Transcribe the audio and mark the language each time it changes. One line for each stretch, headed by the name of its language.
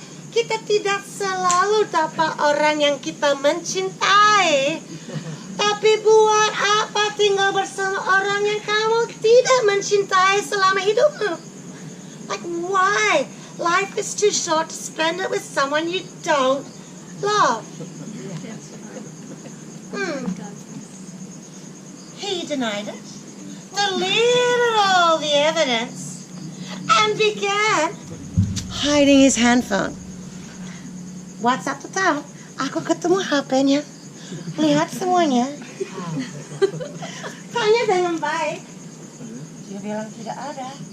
Indonesian: Kita tidak selalu dapat orang yang kita mencintai. Tapi buat apa tinggal bersama orang yang kamu tidak mencintai selama hidupmu?
English: Like, why? Life is too short to spend it with someone you don't love. He denied it, deleted all the evidence, and began hiding his handphone.
Indonesian: WhatsApp tahu, aku ketemu HP-nya, lihat semuanya. Tanya dengan baik, dia bilang tidak ada.